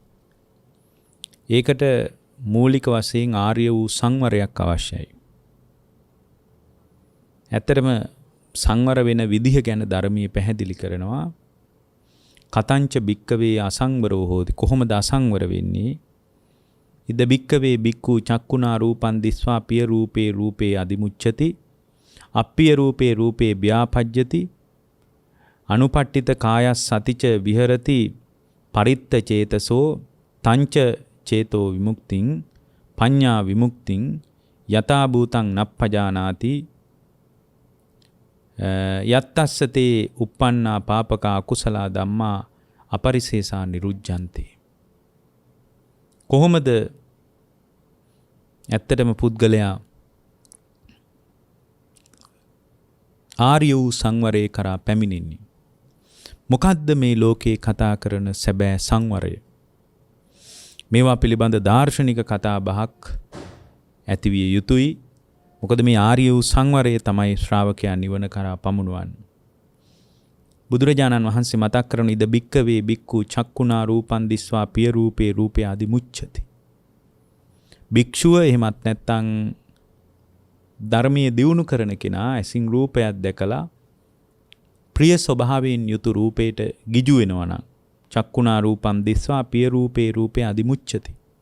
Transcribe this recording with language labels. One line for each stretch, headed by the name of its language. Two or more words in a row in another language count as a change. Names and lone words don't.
Sinhala: ඒකට මූලික වශයෙන් ආර්ය වූ සංවරයක් අවශ්‍යයි. ඇත්තටම සංවර වෙන විදිහ ගැන ධර්මයේ පැහැදිලි කරනවා.
Pali: කතංච බික්කවේ අසංවරෝ හෝති.
Sinhala: කොහොමද අසංවර වෙන්නේ?
Pali: ඉද බික්කවේ බික්ඛු චක්කුණා රූපං දිස්වා පිය රූපේ රූපේ අදිමුච්ඡති අප්පිය රූපේ රූපේ ව්‍යාපජ්ජති අනුපට්ඨිත කායස් සතිච විහෙරති පරිත්ත චේතසෝ තංච චේතෝ විමුක්තිං පඤ්ඤා විමුක්තිං යතා භූතං නප්පජානාති යත්තස්සතේ uppannā pāpakā akusala ධම්මා අපරිසේසා නිරුද්ධන්ති.
Sinhala: කොහොමද ඇත්තටම පුද්ගලයා ආර්ය වූ සංවරය කරා පැමිණෙන්නේ? මොකද්ද මේ ලෝකේ කතා කරන සැබෑ සංවරය? මේවා පිළිබඳ දාර්ශනික කතා බහක් ඇතිවිය යුතුයි. මොකද මේ ආර්ය වූ සංවරය තමයි ශ්‍රාවකයා නිවන කරා පමුණුවන්නේ. බුදුරජාණන් වහන්සේ මතක් කරන
Pali: ඉද බික්කවේ බික්ඛු චක්කුණා රූපං දිස්වා පිය රූපේ රූපේ අදිමුච්ඡති.
Sinhala: භික්ෂුව එහෙමත් නැත්නම් ධර්මයේ දියුණු කරන කෙනා ඇසින් රූපයක් දැකලා ප්‍රිය ස්වභාවයෙන් යුතු රූපයට ගිජු වෙනවා නම්
Pali: චක්කුණා රූපං දිස්වා පිය රූපේ රූපේ අදිමුච්ඡති.